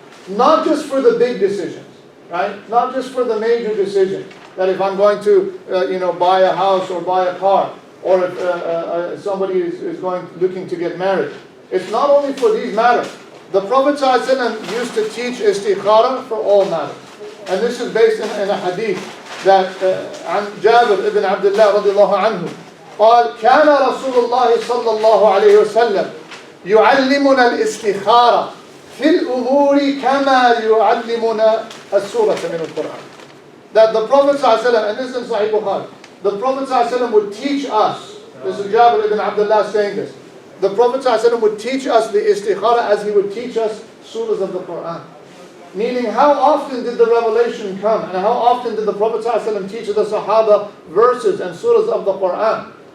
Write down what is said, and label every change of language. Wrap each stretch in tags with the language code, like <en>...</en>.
<en>Not just for the big decisions, right? Not just for the major decisions. That if I'm going to buy a house or buy a car, or if somebody is looking to get married. It's not only for these matters. The Prophet ﷺ used to teach istikhara for all matters. And this is based in a hadith that</en> <ar>عن جابر ibn Abdullah رضي الله عنه قال كان رسول الله صلى الله عليه وسلم يعلمنا الاستخارة في الأمور كما يعلمنا السورة من القرآن.</ar> <en>That the Prophet ﷺ, and this is in Sahih Bukhari, the Prophet ﷺ would teach us, this is Jabir ibn Abdullah saying this, the Prophet ﷺ would teach us the istikhara as he would teach us surahs of the Quran. Meaning, how often did the revelation come, and how often did the Prophet ﷺ teach the Sahaba verses and surahs of the Quran?</en>